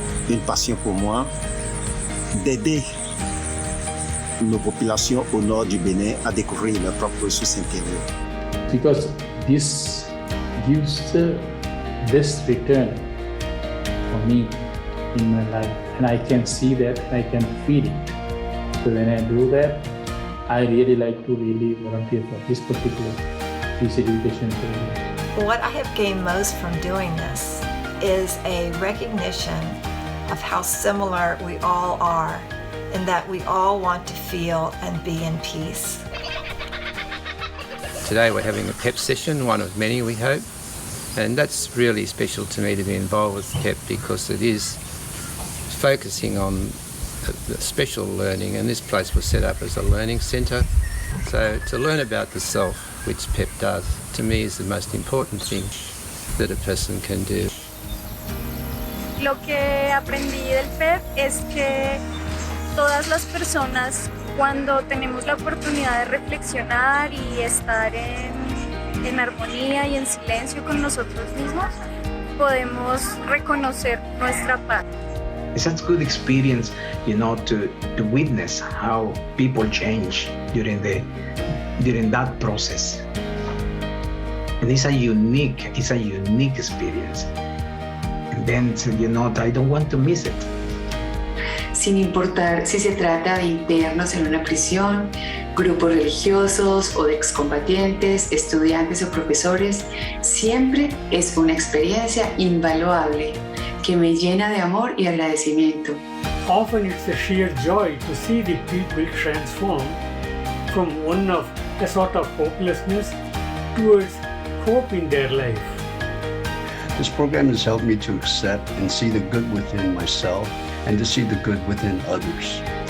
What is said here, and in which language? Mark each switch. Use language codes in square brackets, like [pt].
[fr] Une passion pour moi d'aider nos populations au nord du Bénin à découvrir leurs propres ressources intérieures. [en] Because this gives the best return for me in my life, and I can see that, I can feel it. So when I do that, I really like to volunteer for this particular Peace Education program. What I have gained most from doing this is a recognition of how similar we all are, and that we all want to feel and be in peace. Today we're having a PEP session, one of many we hope, and that's really special to me to be involved with PEP because it is focusing on the special learning, and this place was set up as a learning centre. So to learn about the self, which PEP does, to me is the most important thing that a person can do. [es] Lo que aprendí del PEP es que todas las personas, cuando tenemos la oportunidad de reflexionar y estar en armonía y en silencio con nosotros mismos, podemos reconocer nuestra paz. [en] It's such a good experience, to witness how people change during that process. And it's a unique experience. And then, I don't want to miss it. [es] Sin importar si se trata de internos en una prisión, grupos religiosos o de excombatientes, estudiantes o profesores, siempre es una experiencia invaluable que me llena de amor y agradecimiento. [en] Often it's a sheer joy to see the people transform from a sort of hopelessness towards hope in their life. This program has helped me to accept and see the good within myself and to see the good within others.